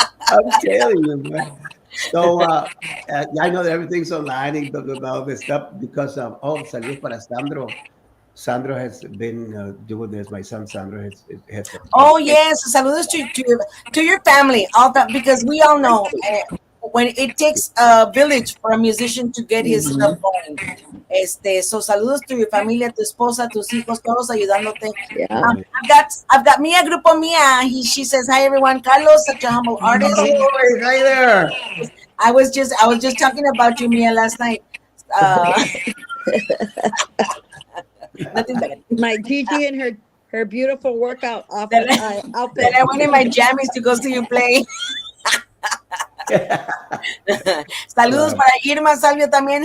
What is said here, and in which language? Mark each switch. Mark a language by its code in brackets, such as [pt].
[en] I'm telling you, man. So I know that everything's online and blah blah blah all this stuff because of saludos para Sandro. Sandro has been doing this. My son Sandro has Oh yes, saludos to your family, all that, because we all know when it takes a village for a musician to get his stuff going. [es] So saludos to your familia, tu esposa, tus hijos, todos ayudándote. [en] Yeah. I've got Mia Grupo Mia. She says hi everyone. Carlos, such a humble artist. Oh, hi there. I was just talking about you, Mia, last night. Uh, nothing bad. My Gigi and her beautiful workout That outfit. I went in my jammies to go see you play. [es] Saludos para Irma Salvio también.